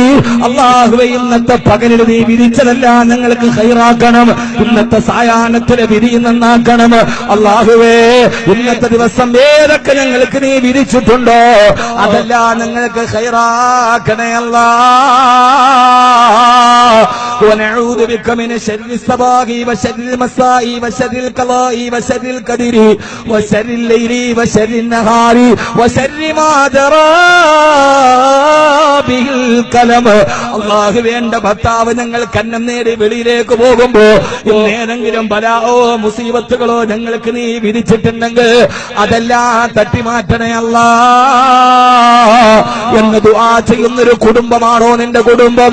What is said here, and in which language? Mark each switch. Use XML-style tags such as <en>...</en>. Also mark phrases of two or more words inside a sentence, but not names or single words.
<ml>അല്ലാഹുവേ, ഇന്നത്തെ പകലിൽ നീ വിരിച്ചതെല്ലാം ഞങ്ങൾക്ക് ഖൈറാക്കണം, ഇന്നത്തെ സായാഹ്നത്തിലെ വിധി നന്നാക്കണം. അല്ലാഹുവേ, ഇന്നത്തെ ദിവസം ഏതൊക്കെ ഞങ്ങൾക്ക് നീ വിരിച്ചിട്ടുണ്ടോ അതെല്ലാം ഞങ്ങൾക്ക് ഖൈറാക്കണേ അല്ലാഹ്.</ml> <ar>ونعوذ بك من شر الصباح وشر المساء وشر القضاء وشر القدر وشر الليل وشر النهار وشر ما جرى به القلم.</ar> <ml>അല്ലാഹുവേ, എന്റെ ഭർത്താവ് ഞങ്ങൾ കന്നം നേടി വെളിയിലേക്ക് പോകുമ്പോ ഏതെങ്കിലും ബലാവോ മുസീബത്തുകളോ ഞങ്ങൾക്ക് നീ വിധിച്ചിട്ടുണ്ടെങ്കിൽ അതെല്ലാം തട്ടിമാറ്റണേ അല്ലാഹ് എന്ന് ദുആ ചെയ്യുന്നൊരു കുടുംബമാണോ നിന്റെ കുടുംബം?</ml>